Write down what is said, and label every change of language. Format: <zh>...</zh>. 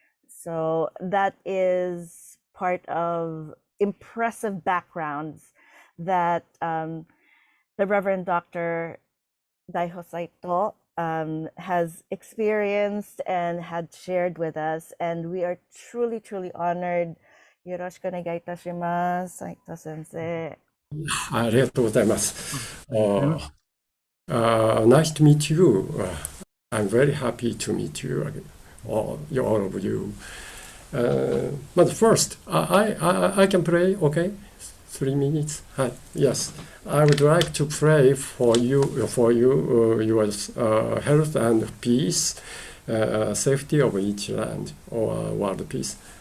<en>So that is part of impressive backgrounds that the Reverend Dr. Daiho Saito has experienced and had shared with us. And we are truly, truly honored.</en> <ja>Yoroshiku onegai itashimasu, Saito sensei. ありがとうございます。</ja> <en>Nice to meet you. I'm very happy to meet you, all of you. But first, I can pray, okay? 3 minutes. Hi. Yes, I would like to pray for you, your health and peace, safety of each land or world peace.</en>